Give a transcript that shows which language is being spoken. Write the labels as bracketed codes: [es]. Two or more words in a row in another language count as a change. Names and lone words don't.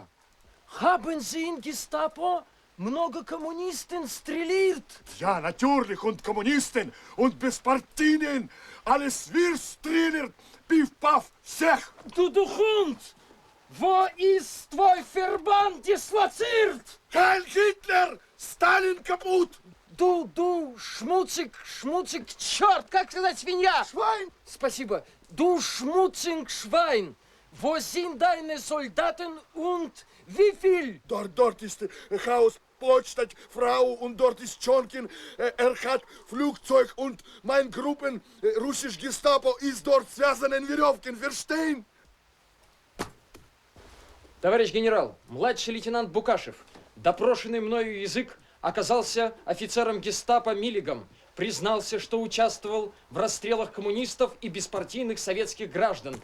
[de] Haben Sie in Gestapo много kommunisten strilliert? Ja, natürlich. Und Kommunisten und Bespartinen. Alles wir strilliert. Piff, paff, sech. Du Hund! Wo ist твой Verband disloziert? Kein Hitler! [ru] Сталин капут! [de] Du, schmutzig, [ru] черт, как сказать свинья? [de] Schwein! [ru] Спасибо. [de] Du schmutzig Schwein. Wo sind deine Soldaten und wie viel? Dort ist Haus, Potsdam, Frau und dort ist Tschonkin. Hat Flugzeug und mein Gruppen, russisch Gestapo, ist dort связаны Веревкин, verstehen? [ru] Товарищ генерал, младший лейтенант Букашев, допрошенный мною язык, оказался офицером гестапо Миллигом, признался, что участвовал в расстрелах коммунистов и беспартийных советских граждан.